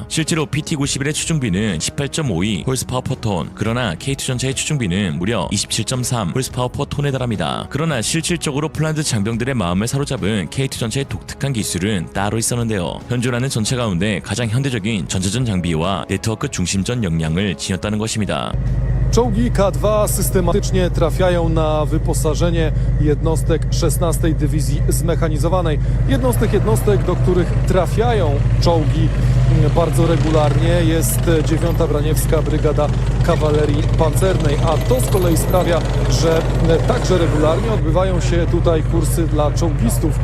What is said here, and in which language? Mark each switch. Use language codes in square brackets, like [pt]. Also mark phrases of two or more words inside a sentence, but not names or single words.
[ko] 실제로 PT-91의 추중비는 18.52 홀스파워 퍼 톤, 그러나 K2 전차의 추중비는 무려 27.3 홀스파워 퍼 톤에 달합니다. 그러나 실질적으로 폴란드 장병들의 마음을 사로잡은 K2 전차의 독특한 기술은 따로 있었는데요. 현존하는 전차 가운데 가장 현대적인 전차전 장비와 네트워크 중심전 역량을 지녔다는 것입니다. [pl] Czołgi K2 systematycznie trafiają na wyposażenie jednostek 16. Dywizji Zmechanizowanej. Jedną z tych jednostek, do których trafiają czołgi bardzo regularnie, jest 9. Braniewska Brygada Kawalerii Pancernej, a to z kolei sprawia, że także regularnie odbywają się tutaj kursy dla czołgistów.